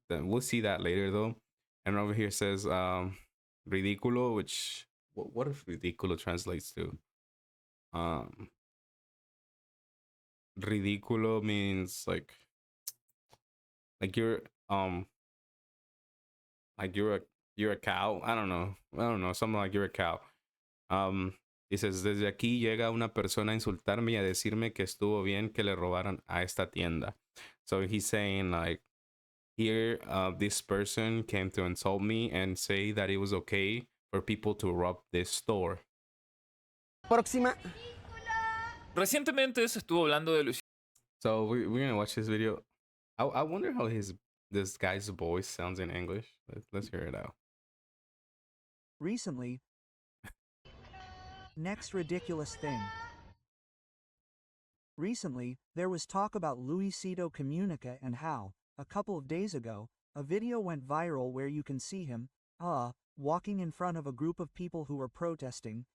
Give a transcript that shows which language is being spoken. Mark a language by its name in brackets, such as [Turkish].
[English] Then we'll see that later though. And over here says ridiculo, which what if ridiculo translates to? Um, ridiculo means like um you're a cow. I don't know, something like you're a cow. [Spanish] Um, Dices, desde aquí llega una persona a insultarme y a decirme que estuvo bien que le robaran a esta tienda. [English] So he's saying like, here, this person came to insult me and say that it was okay for people to rob this store. [Spanish] Próxima. Recientemente se estuvo hablando de los [English] So we're gonna watch this video. I wonder how this guy's voice sounds in English. Let's hear it out. Recently. Next ridiculous thing. Recently, there was talk about Luisito Comunica and how, a couple of days ago, a video went viral where you can see him, walking in front of a group of people who were protesting.